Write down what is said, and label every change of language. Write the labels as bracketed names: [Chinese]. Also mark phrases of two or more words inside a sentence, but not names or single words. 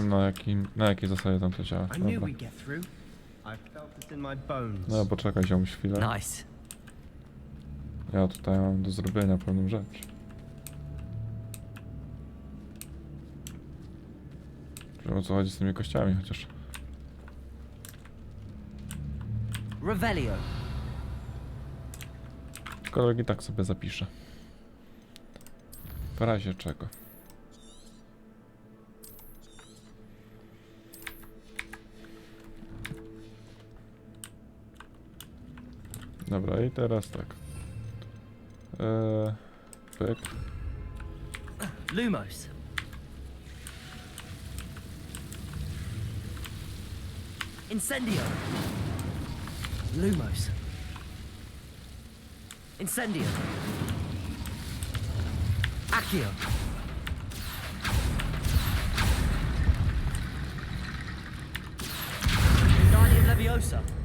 [Polish] wiem na jakiej zasadzie tam to działa. [English] I knew [Polish] Dobra. [English] we'd get through. I felt it in my bones. [Polish] No poczekaj ziomuś chwilę. [English] Nice. [Polish] Ja tutaj mam do zrobienia pewną rzecz. Wiem o co chodzi z tymi kościami chociaż. Revelio! Kolegi tak sobie zapiszę. W razie czego. Dobra, i teraz tak. Pyk. Lumos! Incendio! Lumos! Incendio! Accio! Wingardium Leviosa!